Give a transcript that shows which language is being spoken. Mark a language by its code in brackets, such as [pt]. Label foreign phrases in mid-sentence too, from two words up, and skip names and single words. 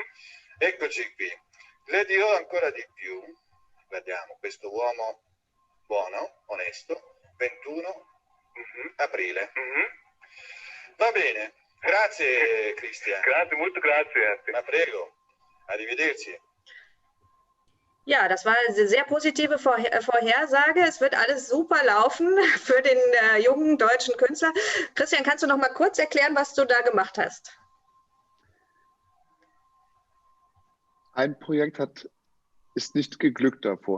[it] Eccoci qui. Le dirò ancora di più. Guardiamo, questo uomo buono, onesto, 21 aprile. Va bene. Grazie, Christian. Grazie, molto grazie. Ma prego. Arrivederci. [de] Ja, das war eine sehr positive Vorhersage. Es wird alles super laufen für den jungen deutschen Künstler. Christian, kannst du noch mal kurz erklären, was du da gemacht hast? Ein Projekt ist nicht geglückt davor.